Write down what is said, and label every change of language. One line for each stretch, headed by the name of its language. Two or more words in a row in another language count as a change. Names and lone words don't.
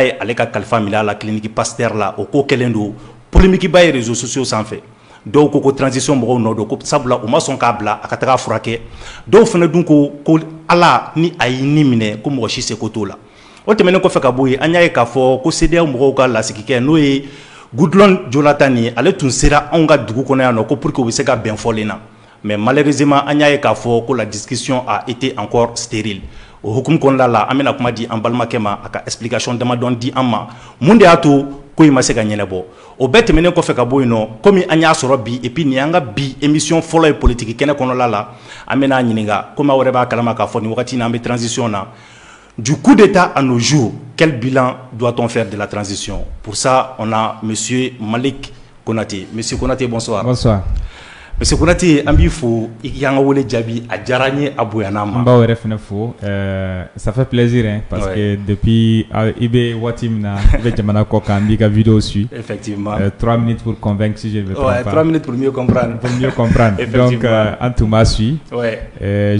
Bambara: ye ale ka kalifa minɛ a la clinique Pasteur la o ko kɛlen don polémique ba ye
French: réseaux sociaux
Bambara: sanfɛ dɔw ko transition mɔgɔw nɔ don ko sabula u ma sɔn k'a bila a ka taga furakɛ dɔw fana dun ko ala ni a y'i ni minɛ ko mɔgɔ si seko t'o la o tɛmɛnen kɔfɛ ka bɔ yen an y'a ye k'a fɔ ko CEDEAO mɔgɔw ka lasigikɛ n'o ye Goodluck Jonathan ye ale tun sera anw ka dugu kɔnɔ yan nɔ ko
French: pour que
Bambara: u bɛ se ka bɛn fɔlen na
French: mais malheureusement
Bambara: an y'a ye k'a fɔ ko
French: la discussion a été encore stérile
Bambara: o hukumu kɔnɔna la an bɛna kuma di an balimakɛ ma a ka explication damadɔn di an ma mun de y'a to ko in ma se ka ɲɛnabɔ o bɛɛ tɛmɛnen kɔfɛ ka bɔ yen nɔ komi an y'a sɔrɔ bi
French: et puis
Bambara: nin y'an ka bi émission fɔlɔ ye politique kɛnɛ kɔnɔna la an bɛna ɲininka komi aw yɛrɛ b'a kalama k'a fɔ nin wagati in na an bɛ transition na
French: du coup d'état à nos jours quel bilan doit-on faire de la transition pour ça on a monsieur Malik Konaté monsieur Konaté bonsoir. Bonsoir.
Bambara: Monsieur Konaté an b'i fo i y'an ka wele jaabi a diyara n ye a bonyana ma. N b'aw yɛrɛ fana fo
French: ça fait plaisir hein, parce que depuis
Bambara: i bɛ waati min na i bɛ jamana kɔ kan n b'i ka vidéo suit.
French: Effectivement. 3 minutes pour convaincre si je ne me trompe pas. 3 minutes pour mieux comprendre. Pour mieux comprendre. Donc
Bambara: an tun b'a suit.
French: Ouais.